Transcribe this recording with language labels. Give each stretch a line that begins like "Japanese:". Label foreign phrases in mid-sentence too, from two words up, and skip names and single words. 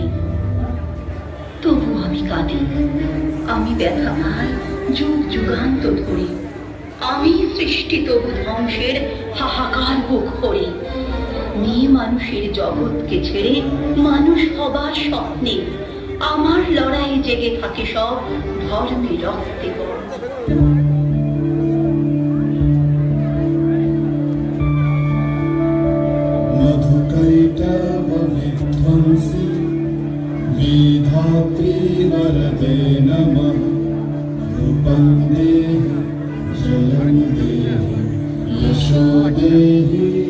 Bangla: তবু আমি কাঁদি, আমি ব্যথা পাই যুগ যুগান্ত ধরে, আমি সৃষ্টি তবু ধ্বংসের হাহাকার বুক ভরে। মেয়ে মানুষের জগৎকে ছেড়ে মানুষ হবার স্বপ্নে আমার লড়াই জেগে থাকে সব ধর্মে রক্তে গড়।
Sanskrit: विधात्री वरदे नमः। रूपं देहि जलं देहि यशो देहि